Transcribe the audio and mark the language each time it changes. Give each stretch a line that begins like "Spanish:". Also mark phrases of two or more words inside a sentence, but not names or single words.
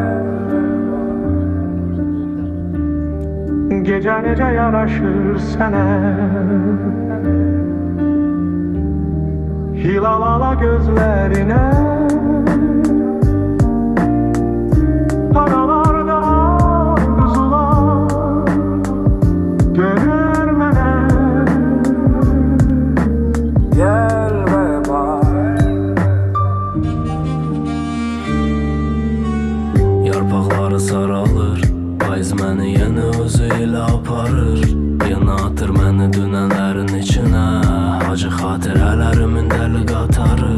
Azerbaijani: Gece nece yaraşır sene, hilal ala gözlerine. Aralarda arzular dönür mene.
Turkish: Gel ve bak.
Azerbaijani: Yarpaqları saralır, payız məni yenə özü ilə aparır. Yana atır məni dünənlərin içinə, acı xatirələrimin dəli qatarı.